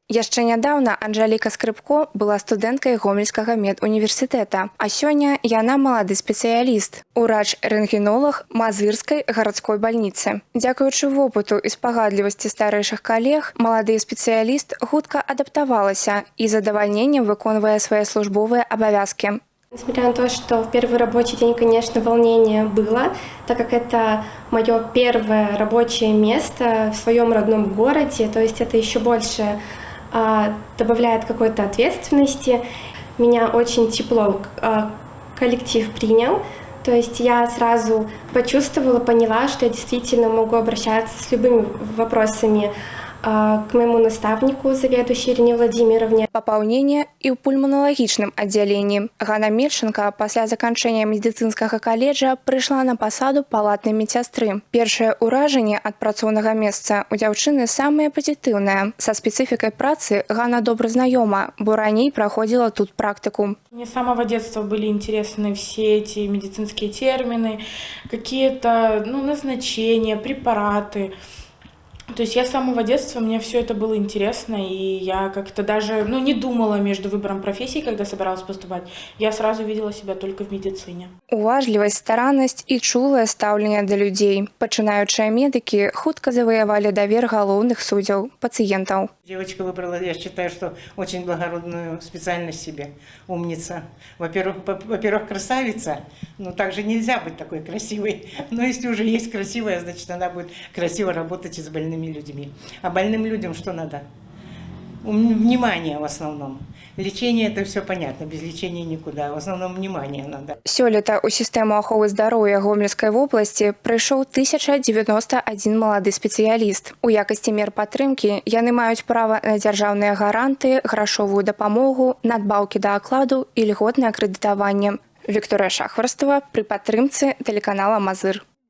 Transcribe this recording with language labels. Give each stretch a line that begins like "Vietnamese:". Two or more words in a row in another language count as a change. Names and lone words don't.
Belarusian: Яшчэ нядаўна Анжэліка Скрыпко была студэнткай Гомельскага медуніверсітэта, а сёння яна малады спецыяліст, урач-рэнтгенолог Мазырскай гарадской бальніцы. Дзякуючы вопыту і спагадлівасці старэйшых калег, малады спецыяліст хутка адаптавалася і з задавальненнем выконвае свае службовыя абавязкі.
Russian: Несмотря на то, что в первый рабочий день, конечно, волнение было, так как это мое первое рабочее место в своем родном городе, то есть это еще больше добавляет какой-то ответственности. Меня очень тепло коллектив принял, то есть я сразу почувствовала, поняла, что я действительно могу обращаться с любыми вопросами к моему наставнику, заведующей Ирине Владимировне.
Belarusian: Папаўненне і ў пульманалагічным аддзяленні. Ганна Мельченко пасля заканчэння медыцынскага каледжа прыйшла на пасаду палатнай медсястры. Першае ўражанне ад працоўнага месца у дзяўчыны самае пазітыўнае. Са спецыфікай працы Ганна добра знаёма, бо раней праходзіла тут практыку.
Russian: Мне с самого детства были интересны все эти медицинские термины, какие-то назначения, препараты. То есть я с самого детства, мне все это было интересно, и я как-то даже не думала между выбором профессии, когда собиралась поступать. Я сразу видела себя только в медицине.
Belarusian: Уважлівасць, стараннасць і чулае стаўленне да людзей. Пачынаючыя медыкі хутка заваявалі давер галоўных суддзяў, пациентаў.
Russian: Девочка выбрала, я считаю, что очень благородную специальность себе, умница. Во-первых, красавица, но также нельзя быть такой красивой. Но если уже есть красивая, значит, она будет красиво работать и с больными людьми. А больным людям что надо? Внимание в основном. Лечение – это все понятно, без лечения никуда. В основном внимание надо.
Belarusian: Сёлета ў сістэму аховы здароўя Гомельскай вобласці прыйшоў 1091 малады спецыяліст. У якасці мер падтрымкі яны маюць права на дзяржаўныя гаранты, грашовую дапамогу, надбаўкі да акладу і льготнае крэдытаванне. Вікторыя Шахварстова пры падтрымцы тэлеканала Мазыр.